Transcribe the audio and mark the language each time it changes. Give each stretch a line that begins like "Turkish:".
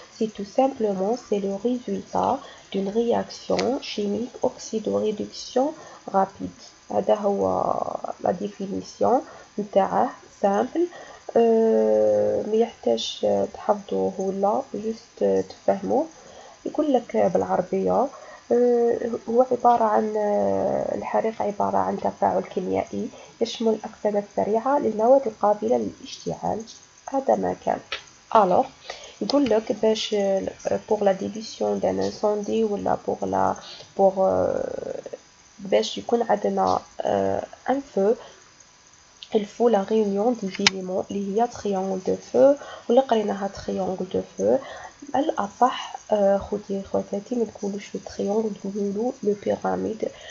French: C'est tout simplement c'est le résultat d'une réaction chimique oxydoréduction rapide.
Arabic: هذا هو la définition نتاعه simple. ما يحتاج تحفظوه ولا جست تفهموه. يقول لك بالعربية هو عبارة عن الحريق عبارة عن تفاعل كيميائي يشمل الأكسدة السريعة للمواد القابلة للاشتعال. هذا ما كان.
French: alors يقول لك باش pour la division d'un incendie ولا pour باش يكون عندنا un feu il faut la réunion des éléments اللي هي triangle de feu ولا قريناها triangle de feu.
Arabic: الأصح خواتاتي ما تقولوش لو triangle تقولوا لو pyramide.